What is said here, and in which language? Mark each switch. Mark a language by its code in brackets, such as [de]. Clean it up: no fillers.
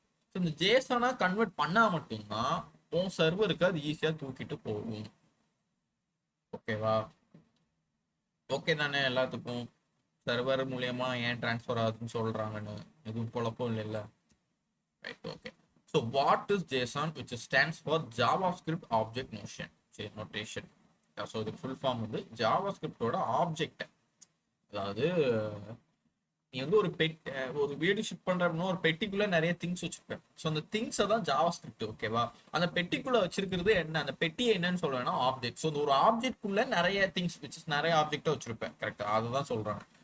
[ta] So இந்த ஜேசனா convert பண்ணா மட்டும்தான் உன் சர்வருக்கு அது ஈஸியா தூக்கிட்டு போகும். ஓகேவா? ஓகே தானே எல்லாத்துக்கும்? சர்வர் மூலியமா ஏன் டிரான்ஸ்ஃபர் ஆகுதுன்னு சொல்றாங்கன்னு எதுவும் குழப்பம் இல்லைல்ல? Right, okay. [en] So what is JSON, which stands for JavaScript Object Notation. [ta] So இது ஃபுல் ஃபார்ம் வந்து ஜாவாஸ்கிரிப்டோட ஆப்ஜெக்ட். அதாவது நீ வந்து ஒரு வீடு ஷிப் பண்ற அப்படின்னா ஒரு பெட்டிக்குள்ள நிறைய திங்ஸ் வச்சிருப்பேன். ஸோ அந்த திங்ஸை தான் ஜாவாஸ்கிரிப்ட். ஓகேவா? அந்த பெட்டிக்குள்ள வச்சிருக்கிறது என்ன, அந்த பெட்டி என்னன்னு சொல்றேன்னா ஆப்ஜெக்ட். ஸோ ஒரு ஆப்ஜெக்ட்குள்ள நிறைய திங்ஸ் நிறைய ஆப்ஜெக்டை வச்சிருப்பேன். கரெக்டா? அதுதான் சொல்றாங்க.